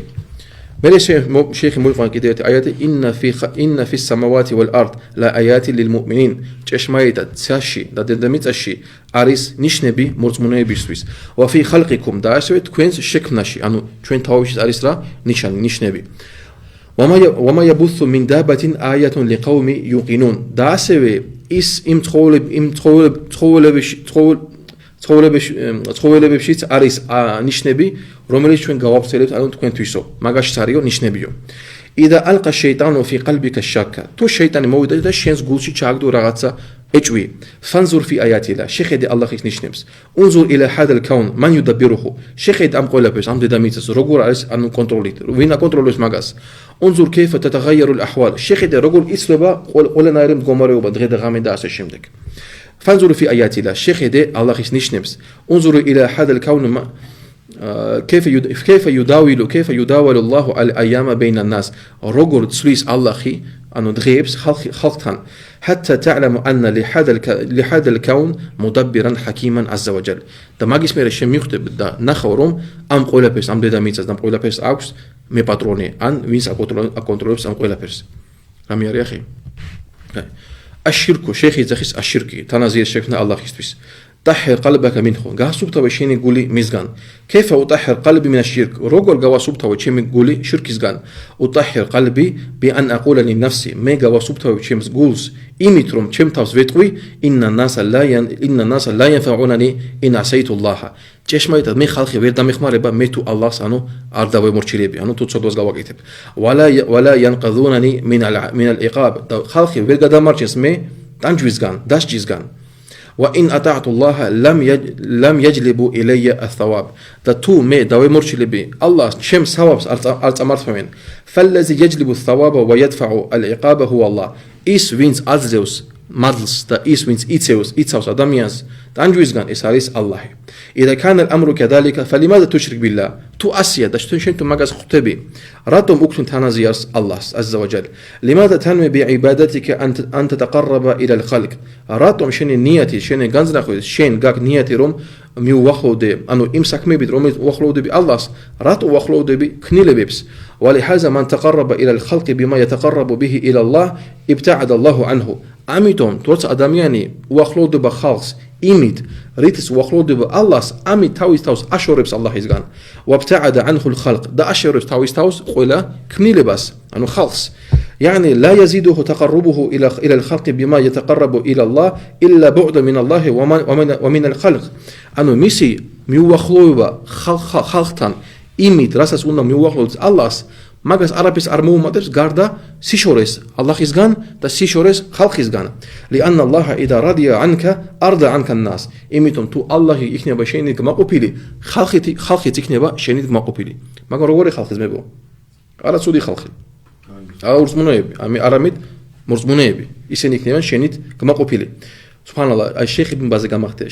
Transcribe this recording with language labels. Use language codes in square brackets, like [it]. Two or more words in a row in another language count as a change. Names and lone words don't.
[ka] მე შეიხი მოიყვანა კიდევ ერთი აიათი [ar] إن في السماوات والأرض لآيات للمؤمنين. [ka] ჭეშმარიტად ცაში და დედამიწაში არის ნიშნები მორწმუნეებისთვის. [ar] وفي خلقكم [ka] და ასევე თქვენს შექმნაში, ანუ ჩვენ თავში არის რა ნიშნები. [ar] وما يبث من دابة آية لقوم يوقنون. [ka] და ასევე ის იმ ცხოველებშიც არის ნიშნები, რომელიც ჩვენ გავავრცელებთ, ანუ თქვენთვისო. მაგაშიც არისო ნიშნებიო. [ar] إذا ألقى الشيطان في قلبك الشك. [ka] თუ შეიტანი მოვიდა და შენს გულში ჩააგდო რაღაცა ეჭვი. [ar] فانظر في آيات الله. [ka] შეხედე ალლაჰის ნიშნებს. [ar] انظر إلى هذا الكون من يدبره. [ka] შეხედე ამ ყველაფერს, ამ დედამიწას, როგორ არის ანუ კონტროლით, ვინ აკონტროლებს მაგას. [ar] انظر كيف تتغير الأحوال. [ka] შეხედე როგორ იცვლება ყველანაირი მდგომარეობა დღე და غამე და ასე შემდეგ. [ar] فانظر في آيات الله. [ka] შეხედე ალლაჰის ნიშნებს. [ar] انظر إلى هذا الكون كيف يداول الله الأيام بين الناس. [ka] როგორ ცვლის ალლაჰი ანუ დღეებს ხალხთან. [ar] حتى تعلم أن لهذا الكون مدبرا حكيما عز وجل. [ka] და მაგის მერე შემიხვდებ და ნახავ რომ ამ ყველაფერს, ამ დედამიწას და ამ ყველაფერს აქვს მე პატრონი, ან ვინც აკონტროლებს ამ ყველაფერს. რამე არის ახი? აშირკუ შეიხი ეძახის აშირკი, თანაზიეს შექმნა ალლაჰისთვის. [ar] طهر قلبك منه. [ka] გასუფთავე შენი გული მისგან. [ar] كيف أطهر قلبي من الشرك. [ka] როგორ გავასუფთავე ჩემი გული შირკისგან. [ar] أطهر قلبي بأن أقول لنفسي. [ka] მე გავასუფთავე ჩემს გულს იმით რომ ჩემ თავს ვეტყვი [ar] إن الناس لا ينفعونني إن عصيت الله. [ka] ჭეშმარიტად მე ხალხი ვერ დამეხმარება მე თუ ალლაჰს ანუ არ დავემორჩილები, ანუ თუ ცოდვას გავაკეთებ. [ar] ولا ينقذونني من العقاب. [ka] და ხალხი ვერ გადამარჩენს მე ტანჯვისგან, დასჯისგან. [ar] وإن أطعت الله لم يجلبوا إلي الثواب. [ka] და თუ მე დავემორჩილები ალლაჰს ჩემ სავაბს არ წამართმევენ. [ar] فالذي يجلب الثواب ويدفع العقاب هو الله. [ka] ის ვინც აძლევს მადლს და ის ვინც იცავს ადამიანს ტანჯვისგან ეს არის ალლაჰი. [ar] إذا كان الأمر كذلك فلماذا تشرك بالله. [ka] თუ ასია და შენ თუ მაგას ხვდები, რატომ უქმნ თანაზიარს ალლაჰს [ar] عز وجل. لماذا تنوي بعبادتك أن تتقرب إلى الخلق. [ka] რატომ შენი ნიათი, შენი განზრახვით, შენ გაკ ნიათი რომ მიუახლოვდე, ანუ იმ საქმეებით რომელიც უახლოვდები ალლაჰს, რატო უახლოვდები ქნილებებს. [ar] ولهذا من تقرب إلى الخلق بما يتقرب به إلى الله ابتعد الله عنه. [ka] ამიტომ თორსა ადამიანი უახლოვდება ხალხს იმით, რითიც უახლოვდება ალლაჰს, ამით თავის თავს აშორებს ალლაჰისგან. [ar] وابتعد عنه الخلق. [ka] და აშორებს თავის თავს ყველა ქნილებას, ანუ ხალხს. [ar] يعني لا يزيده تقربه إلى الخلق بما يتقرب إلى الله إلا بعد من الله ومن الخلق. [ka] ანუ მისი მიუახლოვება ხალხთან იმით, რასაც უნდა მიუახლოვდეს ალლაჰს, მაგას არაფერს არ მოუმატებს გარდა სიშორეს ალლაჰისგან და სიშორეს ხალხისგან. [ar] لأن الله إذا رضي عنك أرضى عنك الناس. [ka] იმიტომ თუ ალლაჰი იქნება შენით გმაყოფილი, ხალხიც იქნება შენით გმაყოფილი. მაგრამ როგორი ხალხი ძმებო? არა ცუდი ხალხი. არა ურწმუნოები, არამედ მორწმუნეები. ისინი იქნებიან შენით გმაყოფილი. სუბჰანალლა, აი შეიხი იბნ ბაზი გამახდია.